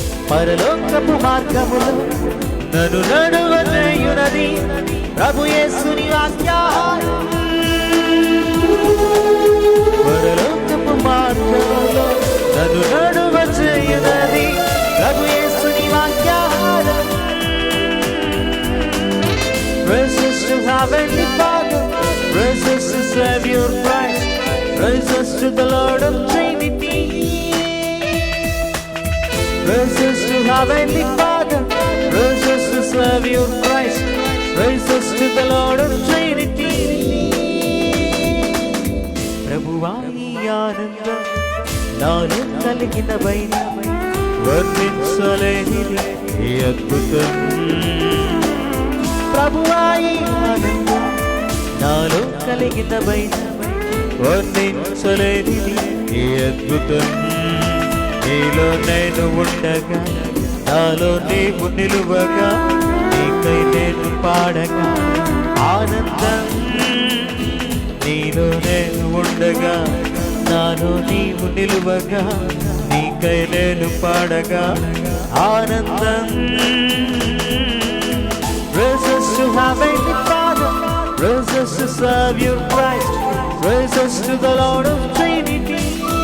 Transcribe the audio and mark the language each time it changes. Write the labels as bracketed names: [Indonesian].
[Telugu] పరలోకపు మార్గములు నన్ను నడువచేయునది ప్రభు యేసుని వాక్యాహారం. పరలోకపు మార్గములో నన్ను నడువచేయునది ప్రభు యేసుని వాక్యాహారం. [English] Praises to Heavenly Father, praises to Savior Christ, praises to the Lord of Trinity. Praises to Heavenly Father, praises to Savior Christ, Praises to the Lord of Trinity. [Telugu] ప్రభువా ఈ ఆనందం నాలో కలిగిన పైన వర్ణించలేనిది ఈ అద్భుతం. ప్రభువా ఈ ఆనందం నాలో కలిగిన పైన వర్ణించలేనిది ఈ అద్భుతం. నీలో నేను ఉండగా నాలో నీవు నిలువగా నీకై నేను పాడగా ఆనందం. నీలో నేను ఉండగా నాలో నీవు నిలువగా నీకై నేను పాడగా ఆనందం. [English] Praises to Heavenly Father, praises to Savior Christ, praises to the Lord of Trinity.